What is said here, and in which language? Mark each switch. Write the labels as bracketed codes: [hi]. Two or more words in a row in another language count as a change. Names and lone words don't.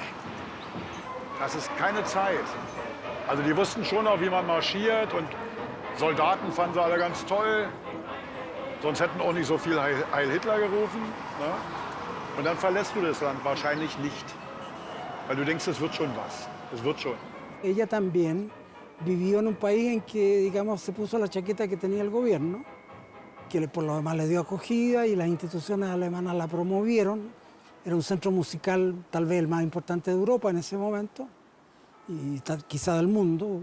[de] Das ist keine Zeit. Also die wussten schon auch, wie man marschiert und Soldaten fanden sie alle ganz toll. Sonst hätten auch nicht so viel Heil Hitler gerufen. Ne? Und dann verlässt du das Land wahrscheinlich nicht. Weil du denkst, es wird schon was. Es wird schon. [es] Ella también vivió en un país en que, digamos, se puso la chaqueta que tenía el gobierno, que por lo demás le dio acogida y las instituciones alemanas la promovieron. Era un centro musical tal vez el más importante de Europa en ese momento y quizá del mundo.